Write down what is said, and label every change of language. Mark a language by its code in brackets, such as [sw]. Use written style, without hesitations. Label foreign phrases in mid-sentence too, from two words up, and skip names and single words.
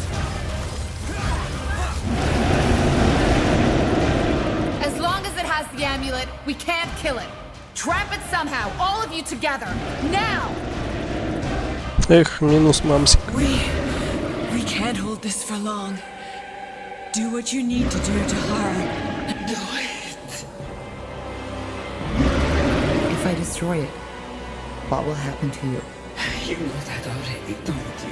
[en] As long as it has the amulet, we can't kill it. Trap it somehow, all of you together, now! [ru] Эх, минус мамсик. [en] We can't hold this for long. Do what you need to do, Tahar. Do it. If I destroy it, what will happen to you? You know that already, don't you?